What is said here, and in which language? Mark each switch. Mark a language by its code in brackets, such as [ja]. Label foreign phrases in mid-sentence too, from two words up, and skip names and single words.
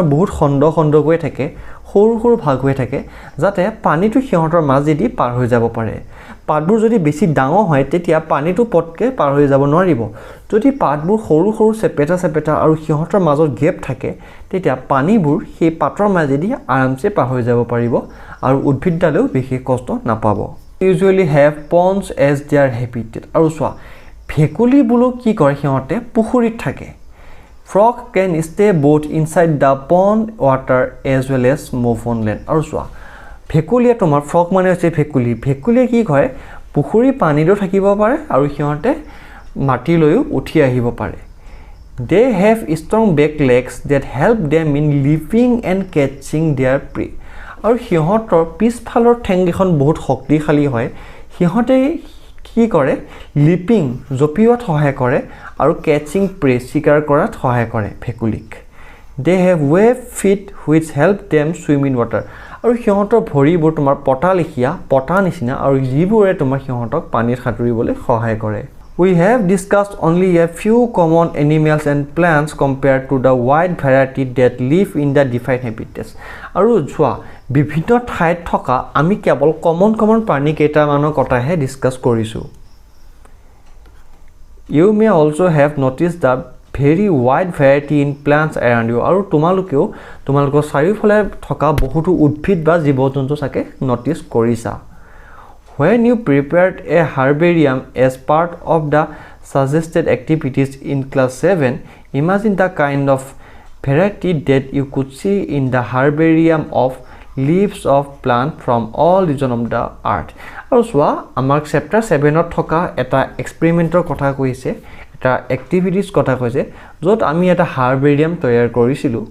[as] বহুত খণ্ড খণ্ড হৈ থাকে সৰু সৰু ভাগ হৈ থাকে যাতে পানীটো সিহঁতৰ মাজেদি পাৰ হৈ যাব পাৰে পাতবোৰ যদি বেছি ডাঙৰ হয় তেতিয়া পানীটো পটকে পাৰ হৈ যাব নোৱাৰিব যদি পাতবোৰ সৰু সৰু চেপেটা আৰু সিহঁতৰ মাজত গেপ থাকে তেতিয়া পানীবোৰ সেই পাতৰ মাজেদি আৰামছে পাৰ হৈ যাব পাৰিব আৰু উদ্ভিদডালেও বিশেষ কষ্ট নাপাব [en] usually have ponds as their habitat [as] আৰু চোৱা ভেকুলিবোৰো কি কৰে সিহঁতে পুখুৰীত থাকে [en] frog can stay both inside the pond water as well as move on land [as] আৰু চোৱা ভেকুলিয়া তোমাৰ frog মানে হৈছে ভেকুলিয়ে কি কৰে পুখুৰী পানীতো থাকিব পাৰে আৰু সিহঁতে মাটিলৈও উঠি আহিব পাৰে [en] they have strong back legs that help them in leaping and catching their prey [as] আৰু সিহঁতৰ পিছফালৰ ঠেংগিখন বহুত শক্তিশালী হয় সিহঁতে কি কৰে লিপিং জপিওৱাত সহায় কৰে আৰু [en] catching prey [as] শিকাৰ কৰাত সহায় কৰে ভেকুলিক [en] they have web feet which help them swim in water [as] আৰু সিহঁতৰ ভৰিবোৰ তোমাৰ পটা নিচিনা আৰু যিবোৰে তোমাৰ সিহঁতক পানীত সাঁতুৰিবলৈ সহায় কৰে [en] we have discussed only a few common animals and plants compared to the wide variety that live in the defined habitats [as] আৰু যোৱা বিভিন্ন ঠাইত থকা আমি কেৱল কমন প্ৰাণী কেইটামানৰ কথাহে ডিসকাস কৰিছো [en] you may also have noticed the very wide variety in plants around you [as] আৰু তোমালোকৰ চাৰিওফালে থকা বহুতো উদ্ভিদ বা জীৱ-জন্তু সাকে নটিস কৰিছা [en] when you prepared a herbarium as part of the suggested activities in class 7 imagine the kind of variety that you could see in the herbarium of leaves of plant from all regions of the earth [as] আৰু সোৱা আমাৰ chapter 7 ত থকা এটা এক্সপেৰিমেন্টৰ কথা কৈছে এটা এক্টিভিটিজ কথা কৈছে যত আমি এটা হাৰ্বেৰিয়াম তৈয়াৰ কৰিছিলো